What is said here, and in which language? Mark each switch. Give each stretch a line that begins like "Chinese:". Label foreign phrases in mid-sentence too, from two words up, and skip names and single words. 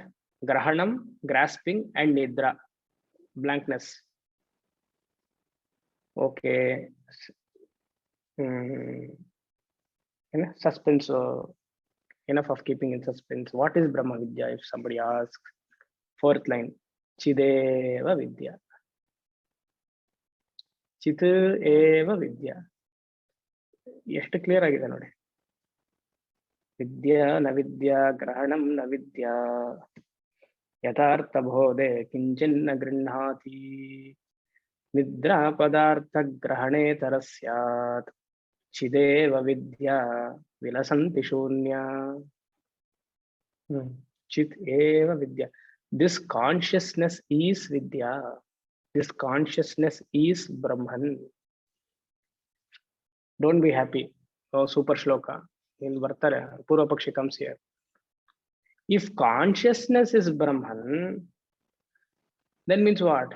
English: Grahanam, grasping, and Nidra, blankness. Okay. Suspense. Enough of keeping in suspense. What is Brahma Vidya if somebody asks? Fourth line.
Sanskrit: चिदेव विद्या. चित् एव विद्या.
Kannada: ಎಷ್ಟು ಕ್ಲಿಯರ್ ಆಗಿದೆ ನೋಡಿ.
Sanskrit: ವಿದ್ಯಾ ನ ವಿದ್ಯಾ ಗ್ರಹಣಂ ನ ವಿದ್ಯಾ ಯಥಾರ್ಥ ಬೋಧೆ ಕಿಂಚಿನ್ನ ಗೃಹ್ಣಾತಿ ನಿದ್ರಾ ಪದಾರ್ಥ ಗ್ರಹಣೇ ತರಸ್ಯಾತ್ ಚಿದೇವ ವಿದ್ಯಾ ವಿಲಸಂತಿ ಶೂನ್ಯ. चित् एव विद्या.
English: This consciousness is Vidya. This consciousness is Brahman. Don't be happy. Oh, super shloka. In Vartara,
Sanskrit: पूर्व पक्षी
English: comes here. If consciousness is Brahman, then means what?